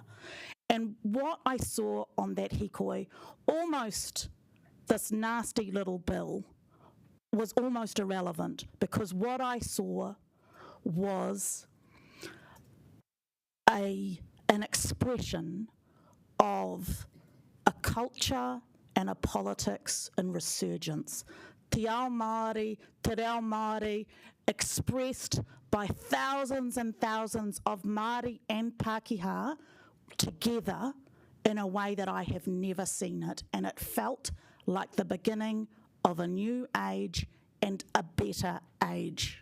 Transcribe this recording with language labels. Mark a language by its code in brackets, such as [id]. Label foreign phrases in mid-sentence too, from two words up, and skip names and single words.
[en] And what I saw on that hikoi, almost this nasty little bill, was almost irrelevant, because what I saw was an expression of a culture and a politics in resurgence. [mi] Te ao Māori, te reo Māori, [en] expressed by thousands and thousands of Māori and Pākehā together in a way that I have never seen it, and it felt like the beginning of a new age and a better age.